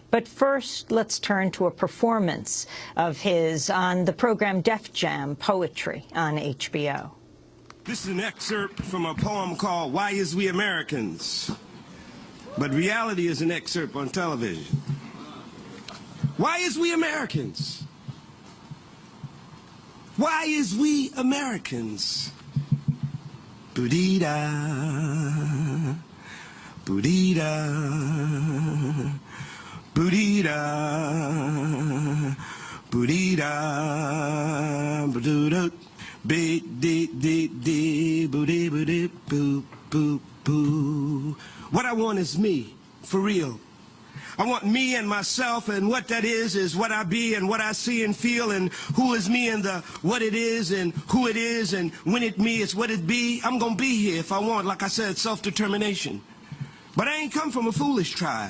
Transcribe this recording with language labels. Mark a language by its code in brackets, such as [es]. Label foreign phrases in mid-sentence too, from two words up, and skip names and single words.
[en] But first, let's turn to a performance of his on the program Def Jam Poetry on HBO. This is an excerpt from a poem called Why Is We Americans? But reality is an excerpt on television. Why is we Americans? Why is we Americans? Boodee-da, boodee-da, boodee-da, boodee-da, boodoo-da, be-dee-dee-dee, boodee-boodee, boo-boo-boo. What I want is me, for real. I want me and myself, and what that is what I be and what I see and feel, and who is me and the what it is and who it is, and when it me is what it be. I'm going to be here if I want, like I said, self-determination. But I ain't come from a foolish tribe.